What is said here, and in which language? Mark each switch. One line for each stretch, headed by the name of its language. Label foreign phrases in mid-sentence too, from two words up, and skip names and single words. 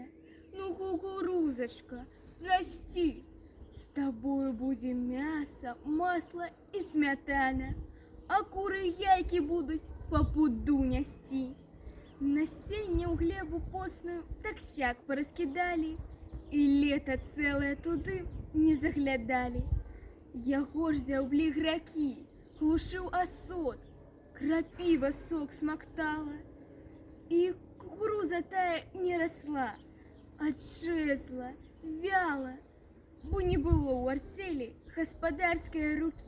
Russian: Ну, кукурузочка, расти. С тобою будем мясо, масло и сметана. А куры яйки будут по пуду нести.
Belarusian: Насіння у глебу постную так сяк пораскидали.
Russian: И лето целое туды не заглядали.
Belarusian: Яго ж зяўблі гракі, глушыў асот, крапіва сок смактала. І кукуруза тая не расла, а чэзла, вяла, бо не было ў арцелі гаспадарскай рукі.